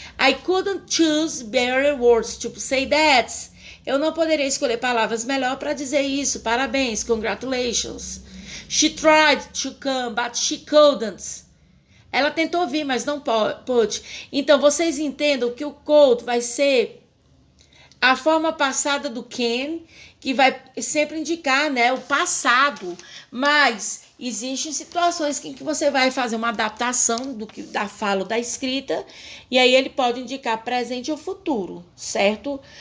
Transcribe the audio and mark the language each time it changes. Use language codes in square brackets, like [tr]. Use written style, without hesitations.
[en] I couldn't choose better words to say that. [pt] Eu não poderia escolher palavras melhor para dizer isso. Parabéns, [en] congratulations. She tried to come, but she couldn't. [pt] Ela tentou vir, mas não pôde. Então, vocês entendam que o could vai ser a forma passada do can, que vai sempre indicar, o passado. Mas existem situações em que você vai fazer uma adaptação da fala ou da escrita, e aí ele pode indicar presente ou futuro, certo?